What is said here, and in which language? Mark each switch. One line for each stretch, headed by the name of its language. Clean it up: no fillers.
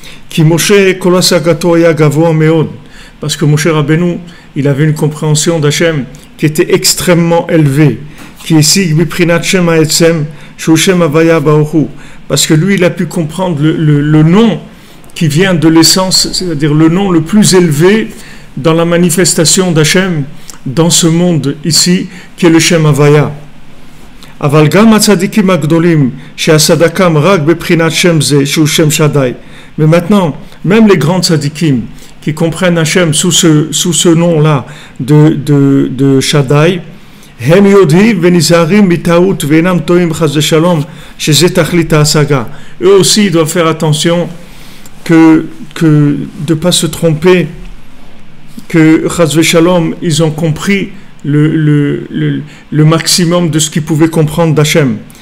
Hebrew: Ki Moshe kol hasagato haya gavoa meod,
French: parce que Moshe Rabbeinu, il avait une compréhension d'Hachem qui était extrêmement élevée.
Hebrew: Ki esig biprinat Shem ha'etzem shu Shem havaya baruch hu,
French: parce que lui, il a pu comprendre le nom qui vient de l'essence, c'est-à-dire le nom le plus élevé dans la manifestation d'Hachem, dans ce monde ici, qui est le Shem Havaya.
Hebrew: אבל גם הצדיקים הגדולים שהצדקם רק בבחינת שם זה שהוא שם שדי.
French: Mais maintenant, même les grands tzadikim qui comprennent Hachem sous ce nom-là de Shaddai,
Hebrew: הם יודעים ונזהרים מטעות ואינם טועים חס ושלום שזה תכלית ההשגה.
French: Eux aussi ils doivent faire attention que de ne pas se tromper, que chas v'shalom ils ont compris le maximum de ce qu'ils pouvaient comprendre d'Hachem.